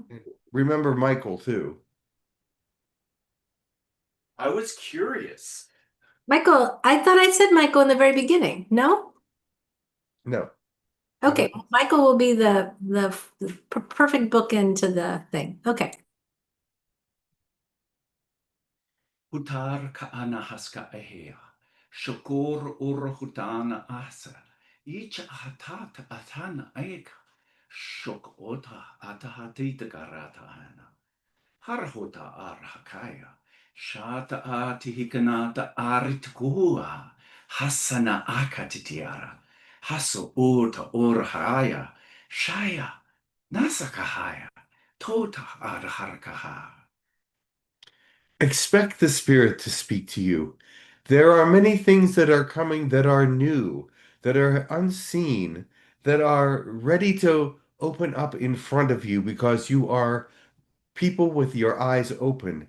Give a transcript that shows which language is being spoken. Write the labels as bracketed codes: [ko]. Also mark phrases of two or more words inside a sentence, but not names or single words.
[en] Remember Michael too. I was curious. Michael, I thought I said Michael in the very beginning. No? No. Okay, Michael will be the perfect bookend to the thing. Okay. Hutar kaana haska ahea. Shakor ur hutana asa. Ich hatata atana aeka. Shok ota atahatita garata hana. Harhota ar hakaya. Shata atihikanata aritkua. Hasana akatitiara. Haso ota ur haya. Shaya. Nasakahaya. Tota ar harkaha. Expect the Spirit to speak to you. There are many things that are coming that are new, that are unseen, that are ready to open up in front of you because you are people with your eyes open.